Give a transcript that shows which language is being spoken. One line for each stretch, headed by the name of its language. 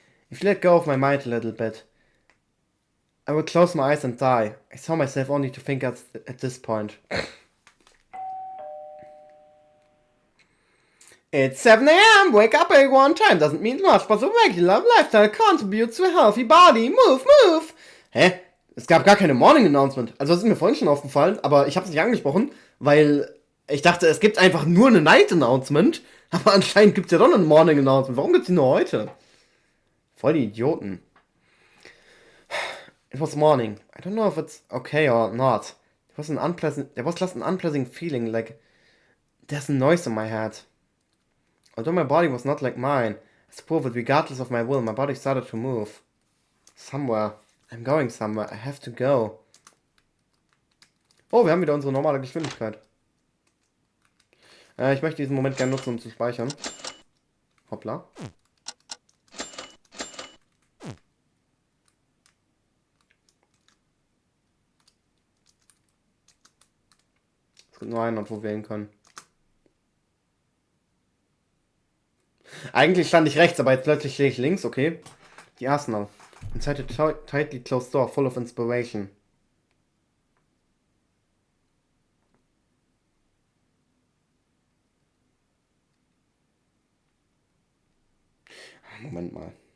English: If you let go of my mind a little bit, I would close my eyes and die. I saw myself only to think at this point. It's 7 AM! Wake up everyone! Time doesn't mean much, but the regular lifestyle contributes to a healthy body. Move, move!
German: Hä? Es gab gar keine Morning Announcement. Also das ist mir vorhin schon aufgefallen, aber ich habe es nicht angesprochen, weil ich dachte, es gibt einfach nur eine Night Announcement. Aber anscheinend gibt es ja doch ein Morning Announcement. Warum gibt es die nur heute? Voll die Idioten.
English: It was morning. I don't know if it's okay or not. There was just an unpleasant feeling, like there's a noise in my head. Although my body was not like mine, I suppose that regardless of my will, my body started to move. Somewhere. I'm going somewhere. I have to go.
German: Oh, wir haben wieder unsere normale Geschwindigkeit. Ich möchte diesen Moment gerne nutzen, um zu speichern. Hoppla. Es gibt nur einen Ort, wo wir wählen können. Eigentlich stand ich rechts, aber jetzt plötzlich stehe ich links, okay. Die Arsenal.
English: Inside a tightly closed door full of inspiration.
German: Moment mal.